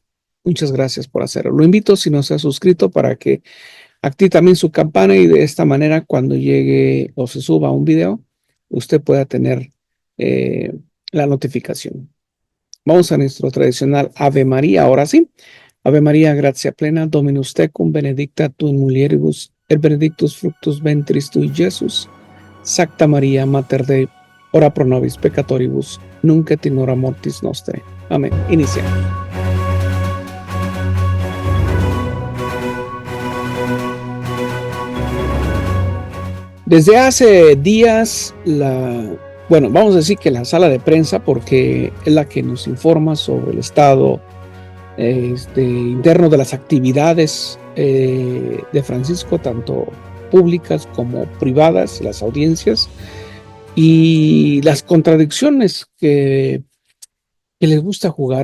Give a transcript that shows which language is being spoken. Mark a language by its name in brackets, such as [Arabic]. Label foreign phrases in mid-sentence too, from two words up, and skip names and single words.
[Spanish] Muchas gracias por hacerlo. Lo invito, si no se ha suscrito, para que active también su campana y de esta manera, cuando llegue o se suba un video, usted pueda tener eh, la notificación. Vamos a nuestro tradicional Ave María, ahora sí. [Latin] Ave María, gratia plena, Dominus tecum, benedicta tu in mulieribus, et benedictus fructus ventris tui, Iesus. Sacta María, Mater Dei, ora pro nobis peccatoribus, nunc et in hora mortis nostre. [Spanish] Amén. Iniciamos. Desde hace días, vamos a decir que la sala de prensa, porque es la que nos informa sobre el estado interno de las actividades de Francisco, tanto públicas como privadas, las audiencias y las contradicciones que les gusta jugar.